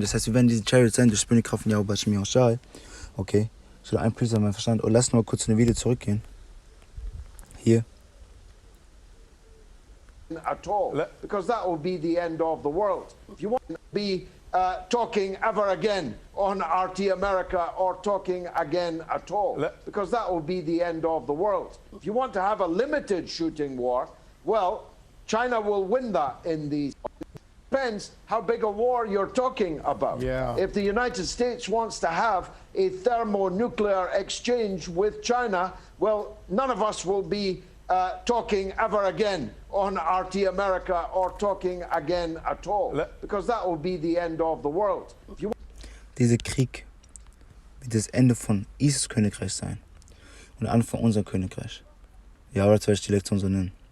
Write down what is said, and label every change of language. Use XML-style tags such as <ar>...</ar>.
<de>Das heißt, wir werden diese Chariots sein durch die Kraft von YAHAWASHI. Okay, ich will ein Priester mein Verstand. Und lass mal kurz in das Video zurückgehen. Hier.</de> <en>At all, because that will be the end of the world. If you want to be talking ever again on RT America or talking again at all, because that will be the end of the world. If you want to have a limited shooting war, well, China will win that in the... Depends how big a war you're talking about. Yeah. If the United States wants to have a thermonuclear exchange with China, well, none of us will be talking ever again on RT America or talking again at all, because that will be the end of the world.</en> <de>Dieser Krieg wird das Ende von Isis Königreich sein und der Anfang von unserem Königreich. Ja, oder soll ich die Lektion so nennen?</de>